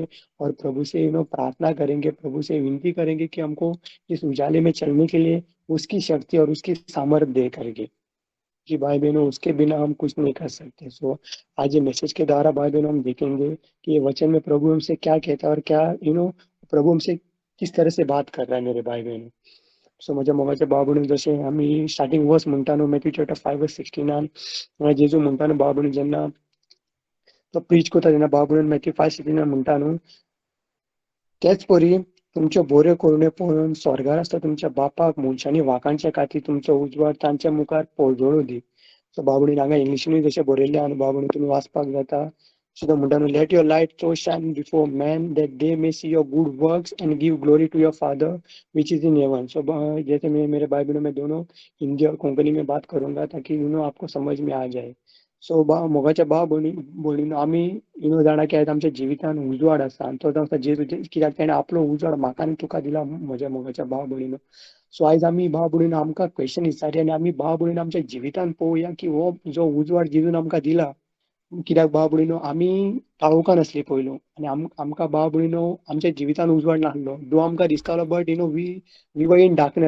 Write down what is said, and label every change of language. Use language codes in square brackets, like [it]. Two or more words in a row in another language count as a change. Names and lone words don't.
[hi] और प्रभु से प्रार्थना करेंगे, प्रभु से विनती करेंगे कि हमको इस उजाले में चलने के लिए उसकी शक्ति और उसकी सामर्थ्य दे करके, कि भाई बहनों उसके बिना हम कुछ नहीं कर सकते। सो आज ये मैसेज के द्वारा भाई बहनों हम देखेंगे कि ये वचन में प्रभु हमसे क्या कहता है और क्या प्रभु हमसे किस तरह से बात कर रहा है मेरे भाई बहनों. [kok] सो माझ्या मोगाच्या भाव बहिणी, जसे आम्ही [en] starting verse [kok] म्हणताना मॅथ्यू चॅप्टर 5:69 जेजू म्हणताना भाव बहिणी ज्यांना तो प्रीच करता तेन्ना भाव बहिणी मॅथ्यू 5:69 म्हणताना, तेच परी तुमचे बरे करुणे पळोवन स्वर्गार आसता तुमच्या बापाक मनशांनी वाखाणचे खातीर तुमचो उजवाड तांच्या मुखार पळजोळूं दी. सो भाव भयणी, हांगा इंग्लिशीनूय जशें बरयल्लें आहा भाव भयणी, तुमी वाचपाक जाता. [en] सो तो म्हणटा न्हू, Let your light so shine before men that they may see your good works and give glory to your Father which is in heaven. [hi] सो जैसे मेरे भाई बहनों, मैं दोनों हिंदी और कोंकणी में बात करूंगा ताकि आपको समझ में आ जाए. [kok] सो मोगाच्या भाव भयणीनो, आमी जाणा की आयज आमच्या जिवितान उजवाड आसा आनी तो आसा जेजू, कित्याक ताणें आपलो उजवाड म्हाका आनी तुका दिला म्हज्या मोगाच्या भाव भयणीनो. सो आयज आमी भाव भयणीनो आमकां क्वेश्चन विचारया आनी आमी भाव भयणीनो आमच्या जिवितान पळोवया की हो जो उजवाड जेजून आमकां दिला, कित्याक भाव भयणीनो आमी काळोखान नासली पयलू आनी आमकां भाव भयणीनो आमच्या जिवितान उजवाड नासलो, दो आमकां दिसतालो, [en] But we were in darkness.